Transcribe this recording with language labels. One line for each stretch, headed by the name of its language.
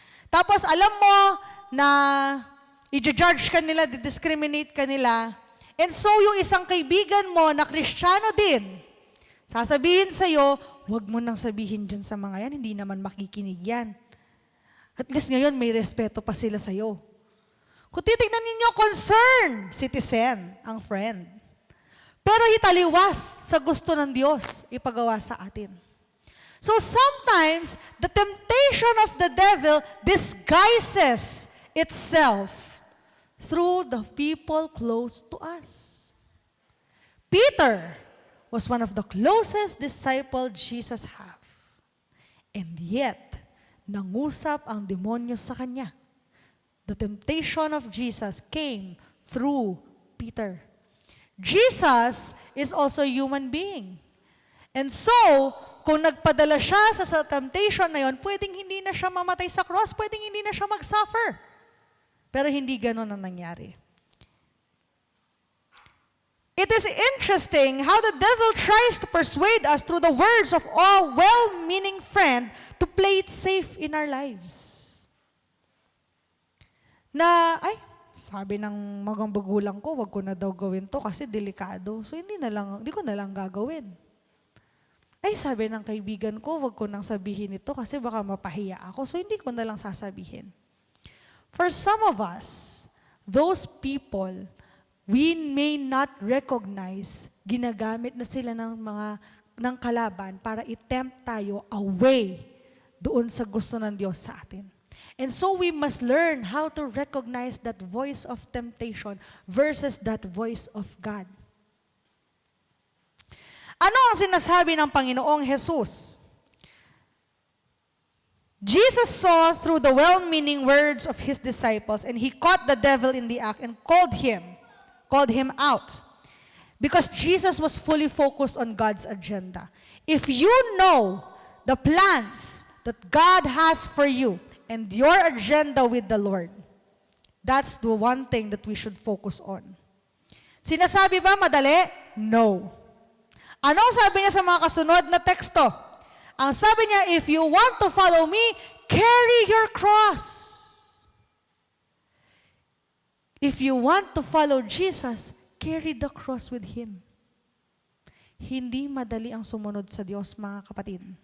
Filipino: Tapos alam mo na i-judge ka nila, di-discriminate ka nila, and so yung isang kaibigan mo na Kristiyano din, sasabihin sa'yo, huwag mo nang sabihin dyan sa mga yan, hindi naman makikinig yan. At least ngayon, may respeto pa sila sa'yo. Kung titignan ninyo, concern, citizen, ang friend. Pero hitaliwas sa gusto ng Diyos ipagawa sa atin.
English: So sometimes, the temptation of the devil disguises itself through the people close to us. Peter was one of the closest disciple Jesus have. And yet,
Filipino: nangusap ang demonyo sa kanya.
English: The temptation of Jesus came through Peter. Jesus is also a human being.
Filipino: And so, kung nagpadala siya sa temptation na yon, pwedeng hindi na siya mamatay sa cross, pwedeng hindi na siya mag-suffer. Pero hindi ganun ang nangyari.
English: It is interesting how the devil tries to persuade us through the words of a well-meaning friend to play it safe in our lives.
Filipino: Na, sabi ng magulang ko, wag ko na daw gawin to kasi delikado. So hindi ko na lang gagawin. Sabi ng kaibigan ko, wag ko nang sabihin ito kasi baka mapahiya ako. So hindi ko na lang sasabihin.
English: For some of us, those people, we may not recognize,
Filipino: ginagamit na sila ng kalaban para i-tempt tayo away doon sa gusto ng Diyos sa atin.
English: And so we must learn how to recognize that voice of temptation versus that voice of God.
Filipino: Ano ang sinasabi ng Panginoong Jesus?
English: Jesus saw through the well-meaning words of his disciples, and he caught the devil in the act and called him out. Because Jesus was fully focused on God's agenda. If you know the plans that God has for you and your agenda with the Lord, that's the one thing that we should focus on.
Filipino: Sinasabi ba madali?
English: No.
Filipino: Anong sabi niya sa mga kasunod na teksto? Ang sabi niya,
English: if you want to follow me, carry your cross. If you want to follow Jesus, carry the cross with Him.
Filipino: Hindi madali ang sumunod sa Diyos, mga kapatid.